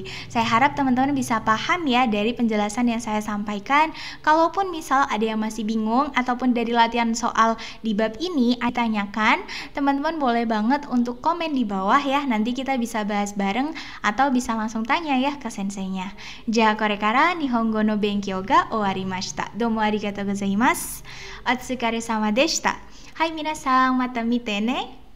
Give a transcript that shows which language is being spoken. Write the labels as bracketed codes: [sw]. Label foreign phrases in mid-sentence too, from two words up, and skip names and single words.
[id] Saya harap teman-teman bisa paham ya dari penjelasan yang saya sampaikan. Kalaupun misal ada yang masih bingung ataupun dari latihan soal di bab ini ditanyakan, teman-teman boleh banget untuk komen di bawah ya. Nanti kita bisa bahas bareng atau bisa langsung tanya ya ke senseinya. [ja] じゃ これから 日本語 の 勉強 が 終わりました. どうも ありがとう ございます。お疲れ 様 でした。はい 皆さん、また 見て ね.